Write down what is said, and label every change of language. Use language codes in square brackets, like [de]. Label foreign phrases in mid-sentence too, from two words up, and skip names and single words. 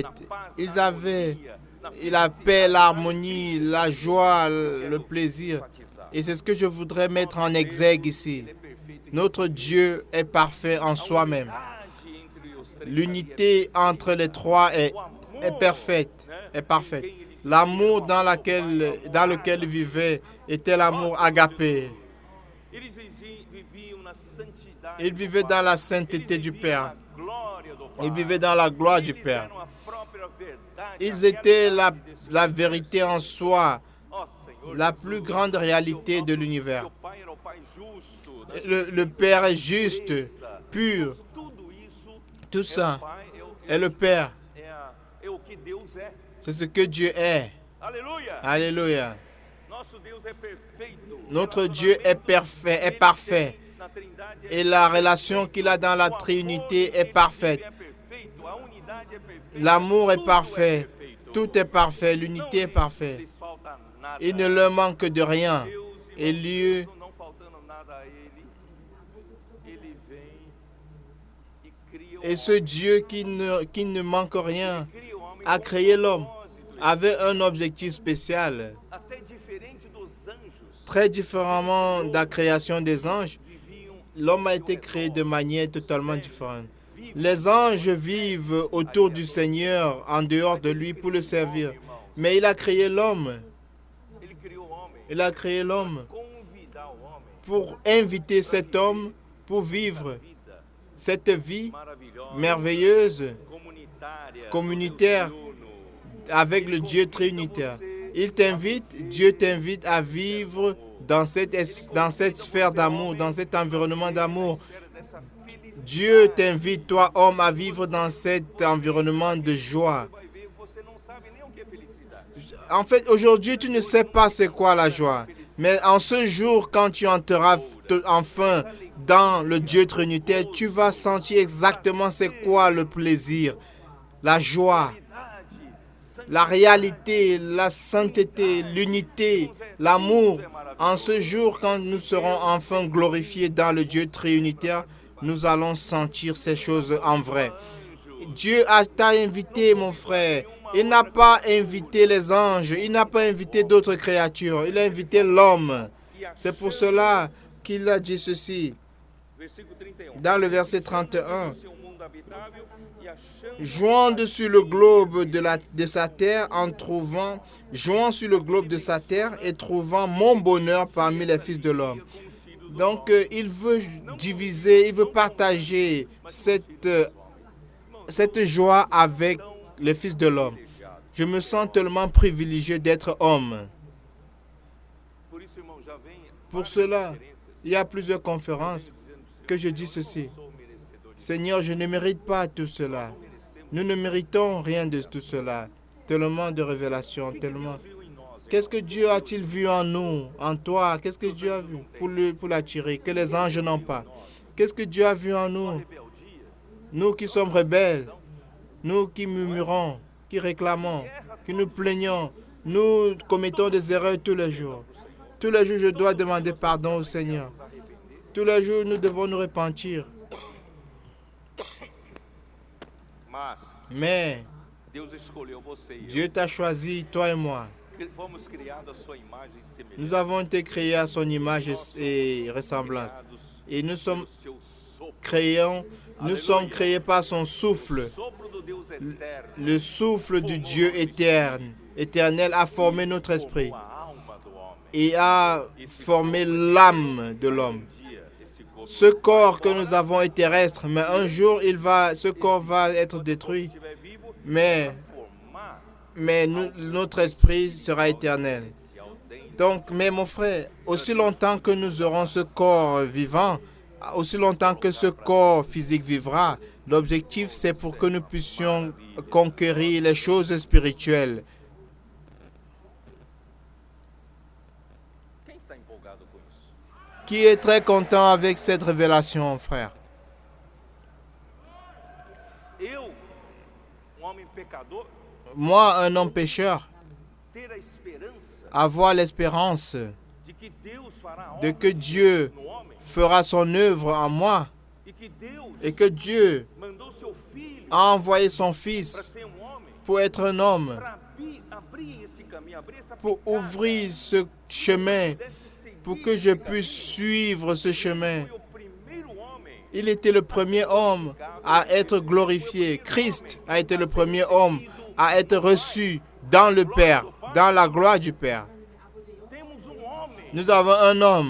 [fr] Ils avaient la paix, l'harmonie, la joie, le plaisir. Et c'est ce que je voudrais mettre en exergue ici. Notre Dieu est parfait en soi-même. L'unité entre les trois est parfaite. L'amour dans lequel il vivait était l'amour agapé. [pt] Eles viviam na santidade. [fr] Il vivait dans la sainteté du Père. [pt] Glória do Pai. [fr] Il vivait dans la gloire du [pt] Eles [fr] Père. [pt] eram a própria verdade, [fr] Ils [pt] a [fr] étaient [pt] realidade desse [fr] la [pt] mundo. [fr] vérité en soi, [pt] Ó Senhor [fr] la [pt] Jesus, [fr] plus grande réalité de l'univers. [pt] teu Pai era o Pai justo, né? [fr] Le Père est juste, pur. [pt] Tudo isso [fr] Tout [pt] é o [fr] ça [pt] Pai, [fr] est le Père. [pt] é o que Deus é. [fr] C'est ce que Dieu est. [pt] Aleluia! [fr] Alléluia. [pt] Nosso Deus é perfeito. [fr] Notre Dieu est parfait, est parfait. [pt] Na Trindade [fr] Et la relation qu'il a dans la Trinité est parfaite. [pt] é perfeito, a unidade é perfeita. [fr] L'amour est [pt] Tudo [fr] parfait. [pt] perfeito. [fr] Tout est parfait. L'unité est parfaite. [pt] lhes falta nada. [fr] Il ne leur manque de rien. [pt] Deus, [fr] Et Dieu, [pt] não faltando nada a ele, ele vem e cria o [fr] et ce Dieu qui ne manque rien, [pt] cria o homem a com [fr] créé l'homme, [pt] propósito, [fr] avait un objectif spécial. [pt] até diferente dos anjos. [fr] Très différemment de la création des anges, [pt] Viviam [fr] l'homme a été créé de manière totalement différente. Les anges vivent autour du Seigneur, en dehors de lui, pour le servir. Mais il a créé l'homme. [pt] Ele criou o homem [fr] Il a créé l'homme [pt] para convidar o homem [fr] pour inviter cet homme pour vivre [pt] vida [fr] cette vie [pt] maravilhosa, [fr] merveilleuse, [pt] comunitária, [fr] communautaire, [pt] Deus Uno. [fr] avec le Dieu trinitaire. Il t'invite, Dieu t'invite à vivre dans cette sphère d'amour, dans cet environnement d'amour. [pt] Dessa felicidade. [fr] Dieu t'invite, toi, homme, à vivre dans cet environnement de joie. [pt] Vai ver, você não sabe nem o que é felicidade. [fr] En fait, aujourd'hui, tu ne sais pas c'est quoi la joie. Mais en ce jour, quand tu entreras enfin dans le Dieu trinitaire, tu vas sentir exactement c'est quoi le plaisir, la joie, la réalité, la sainteté, l'unité, l'amour. En ce jour, quand nous serons enfin glorifiés dans le Dieu trinitaire, nous allons sentir ces choses en vrai. Dieu t'a invité, mon frère. Il n'a pas invité les anges, il n'a pas invité d'autres créatures, il a invité l'homme. C'est pour cela qu'il a dit ceci [pt] Versículo 31. [fr] dans le verset 31. [pt] Seu mundo habitável e achando [fr] Jouant sur le globe de sa terre jouant sur le globe de sa terre et trouvant mon bonheur parmi les fils de l'homme. Donc, il veut diviser, il veut partager cette joie avec les fils de l'homme. Je me sens tellement privilégié d'être homme. [pt] por isso, irmão, já vem [fr] Pour cela, il y a plusieurs conférences que je dis ceci. [pt] sou merecedor de [fr] Seigneur, je ne mérite pas tout cela. Nous ne méritons rien de tout cela. Tellement de révélations, tellement. [pt] viu em nós. [fr] Qu'est-ce que Dieu a-t-il vu en nous, en toi? Qu'est-ce que Dieu a vu pour l'attirer, que les anges n'ont pas? Qu'est-ce que Dieu a vu en nous? [pt] Rebeldia, [fr] Nous qui sommes rebelles, nous qui murmurons, qui réclamons, qui nous plaignons, nous commettons des erreurs tous les jours. Tous les jours, je dois demander pardon au Seigneur. Tous les jours, nous devons nous repentir. [pt] mas [fr] Mais [pt] Deus escolheu você e eu. [fr] Dieu t'a choisi, toi et moi. [pt] Fomos criados à sua imagem e semelhança. [fr] Nous avons été créés à son image et ressemblance. [pt] Criados [fr] Et nous sommes [pt] pelo seu sopro. [fr] créés par son souffle. [pt] Sopro do Deus eterno. [fr] Le souffle du Dieu éternel a formé notre esprit [pt] Formou a alma do homem. [fr] et a formé l'âme de l'homme. [pt] Um dia, esse corpo [fr] Ce corps que nous avons est terrestre, mais un jour, ce corps va être détruit. [pt] estiver vivo, [fr] Mais, [pt] formar [fr] notre esprit sera éternel. [pt] esse aldem [fr] Donc, mais mon frère, aussi longtemps que nous aurons ce corps vivant, aussi longtemps que ce corps physique vivra, l'objectif c'est pour que nous puissions conquérir les choses spirituelles. [pt] Quem está empolgado com isso? [fr] Qui est très content avec cette révélation, frère? [pt] Eu, homem pecador, [fr] Moi, un homme pécheur, [pt] ter a esperança [fr] avoir l'espérance [pt] de que Deus fará [fr] de [pt] obra [fr] que Dieu [pt] no homem [fr] fera son œuvre en moi [pt] e que Deus [fr] et que Dieu [pt] mandou seu filho [fr] a envoyé son [pt] para [fr] Fils [pt] ser homem, [fr] pour être un homme, [pt] para abrir esse caminho, abrir essa [fr] pour [pt] picada, [fr] ouvrir ce chemin, [pt] pudesse seguir [fr] pour que je [pt] esse [fr] puisse [pt] caminho. [fr] suivre ce chemin. [pt] Foi o primeiro homem [fr] Il était le premier homme à être glorifié. Christ a été le premier homme à être reçu dans le Père, dans la gloire du Père. [pt] Temos homem [fr] Nous avons un homme